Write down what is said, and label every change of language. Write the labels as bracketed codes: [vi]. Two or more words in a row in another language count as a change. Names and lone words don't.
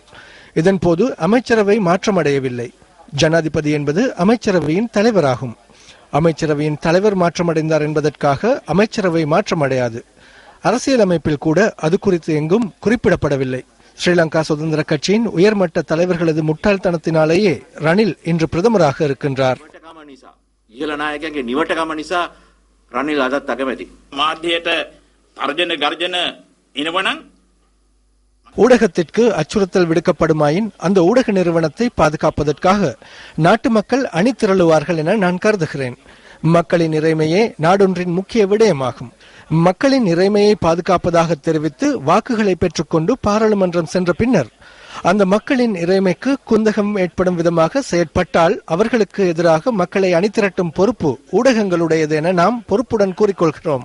[ta] இதன்போது அமைச்சரவை மாற்றமடையவில்லை. ஜனாதிபதி என்பது அமைச்சரவையின் தலைவராகும். அமைச்சரவையின் தலைவர் மாற்றமடைந்தார் என்பதற்காக அமைச்சரவை மாற்றமடையாது. அரசியலமைப்பில் கூட அது குறித்து எங்கும் குறிப்பிடப்படவில்லை. ஸ்ரீலங்கா சுதந்திர கட்சியின் உயர்மட்ட தலைவர்களது முட்டாள்தனத்தினாலேயே ரணில் இன்று பிரதமராக இருக்கின்றார். [si] රනිල් අදත් අකමැති. මාධ්‍යයට තර්ජන ගර්ජන එනවනම් [ta] ஊடகத்திற்கு அச்சுறுத்தல் விடுக்கப்படுமாயின் அந்த ஊடக நிறுவனத்தை பாதுகாப்பதற்காக நாட்டு மக்கள் அணி திரளுவார்கள் என நான் கருதுகிறேன். மக்களின் இறைமையே நாடொன்றின் முக்கிய விடயமாகும். மக்களின் இறைமையை பாதுகாப்பதாக தெரிவித்து வாக்குகளை பெற்றுக்கொண்டு பாராளுமன்றம் சென்ற பின்னர் அந்த மக்களின் இறைமைக்கு குந்தகம் ஏற்படும் விதமாக செயற்பட்டால் அவர்களுக்கு எதிராக மக்களை அணிதிரட்டும் பொறுப்பு ஊடகங்களுடையது என நாம் பொறுப்புடன் கூறிக்கொள்கிறோம்.